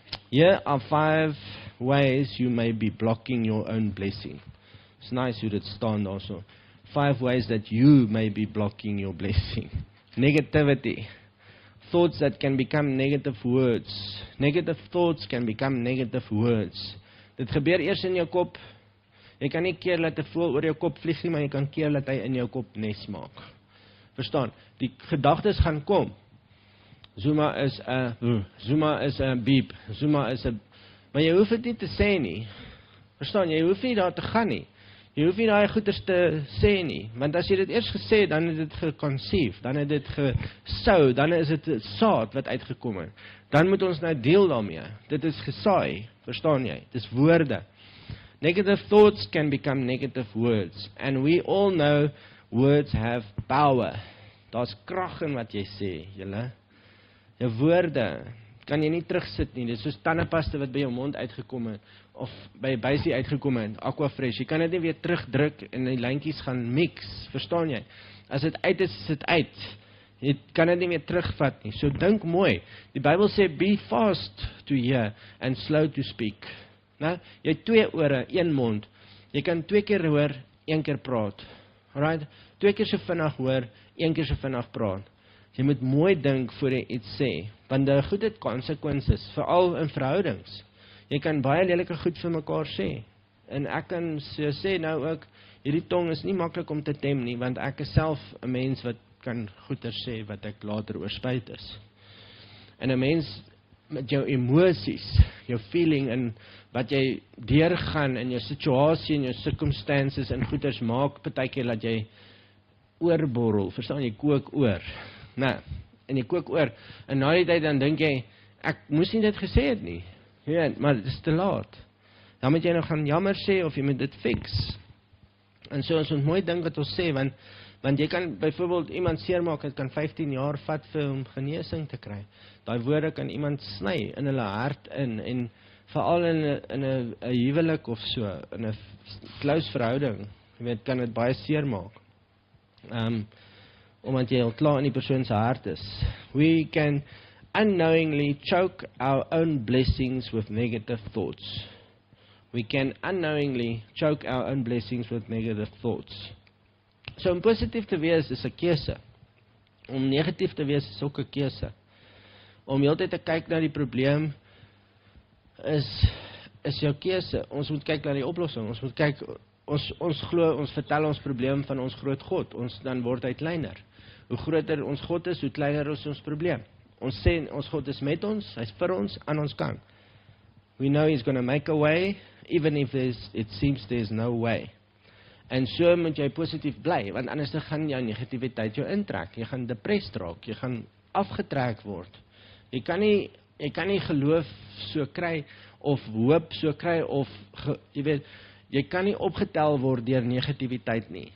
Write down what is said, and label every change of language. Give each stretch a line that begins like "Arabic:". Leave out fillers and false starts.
English: Here are 5 ways you may be blocking your own blessing. It's nice you did stand also. 5 ways that you may be blocking your blessing. Negativity. Thoughts that can become negative words. Negative thoughts can become negative words.
Afrikaans: Dit gebeur eers in jou kop. Jy kan nie keer laat 'n voël oor jou kop vlieg nie, maar jy kan keer laat hy in jou kop nes maak. Verstaan? Die gedagtes gaan kom. Zuma is 'n beep. Zuma is 'n... Maar jy hoef dit nie te sê nie. Verstaan? Jy hoef nie daar te gaan nie. Jy hoef nie daai goeders te sê nie. Want as jy dit eers gesê, dan het dit geconceive, dan het dit gesou, dan is dit 'n saad wat uitgekom het. Dan moet ons nou deel daarmee. Dit is gesaai. Verstaan jy? Dis woorde.
English: Negative thoughts can become negative words. And we all know words have power.
Afrikaans: Daar's krag in wat jy sê, julle. Jou woorde kan jy nie terugsit nie. Dit is soos tandepasta wat by jou mond uitgekom het, of by bysie uitgekom het, Aquafresh. Jy kan dit nie weer terugdruk en die lijntjies gaan mix. Verstaan jy? As dit uit is dit uit. Jy kan dit nie meer terugvat nie. So dink mooi. Die Bybel sê,
English: be fast to hear and slow to speak.
Afrikaans: Nou, jy het 2 ore, 1 mond. Jy kan 2 keer hoor, 1 keer praat. Alright? 2 keer so vinnig hoor, 1 keer so vinnig praat. Jy moet mooi dink voor jy iets sê, want die goed het consequences, veral in verhoudings. Jy kan baie lelike goed vir mekaar sê. En ek kan sê nou ook, hierdie tong is nie maklik om te tem nie, want ek is self 'n mens wat kan goeie sê wat ek later oorspyt is. En 'n mens met jou emosies, jou feeling en wat jy deurgaan in jou situasie en jou circumstances en goeders maak partykeer dat jy oorborrel, verstaan jy, kook oor. Nou, en jy kook oor, en na die tyd dan dink jy, ek moes nie dit gesê het nie. Ja, maar dit is te laat. Dan moet jy nou gaan jammer sê of jy moet dit fix. En so ons moet mooi dink wat ons sê, want jy kan byvoorbeeld iemand seermaak, het kan 15 jaar vat vir om genesing te kry. Daai woorde kan iemand sny in hulle hart in, en veral in 'n huwelik of so, in 'n close verhouding, jy weet, kan dit baie seermaak. Omdat jy al klaar in die persoon se hart is.
English: We can unknowingly choke our own blessings with negative thoughts. We can unknowingly choke our own blessings with negative thoughts.
Afrikaans: So om positief te wees is 'n keuse. Om negatief te wees is ook 'n keuse. Om heeltyd te kyk na die probleem is jou keuse. Ons moet kyk na die oplossing. Ons moet kyk, ons glo, ons vertel ons probleem van ons groot God. Ons dan word hy kleiner. Hoe groter ons God is, hoe kleiner is ons probleem. Ons sê ons God is met ons, hy's vir ons, aan ons kant.
English: We know he's going to make a way, even if it seems there's no way.
Afrikaans: En so moet jy positief bly, want anders gaan jou negativiteit jou intrek. Jy gaan depressed raak, jy gaan afgetrek word. Jy kan nie geloof so kry, of hoop so kry, of jy weet, jy kan nie opgetel word deur negativiteit nie.